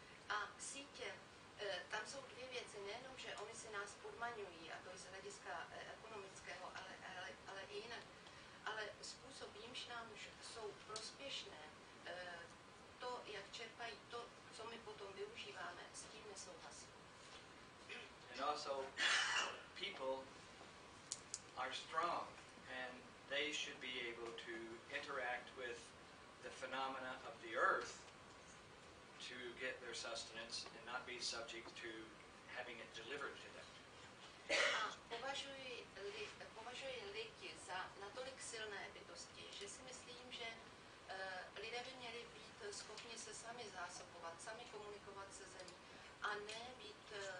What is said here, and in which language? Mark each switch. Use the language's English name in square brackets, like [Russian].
[Czech] A sítě, tam jsou dvě věci, nejenom, že oni si nás podmaňují, a to je z hlediska ekonomického, ale i jinak, ale způsob, jimž nám jsou prospěšné, to, jak čerpají to, co my potom využíváme, s tím nesouhlasím. [English] And also, people are strong, and they should be able to interact with the phenomena of the earth to get their sustenance and not be subject to having it delivered to them. [Czech] A považuji lidi za natolik silné bytosti, že si myslím, že lidé by měli být schopni se sami zásobovat, sami komunikovat se zemí a ne být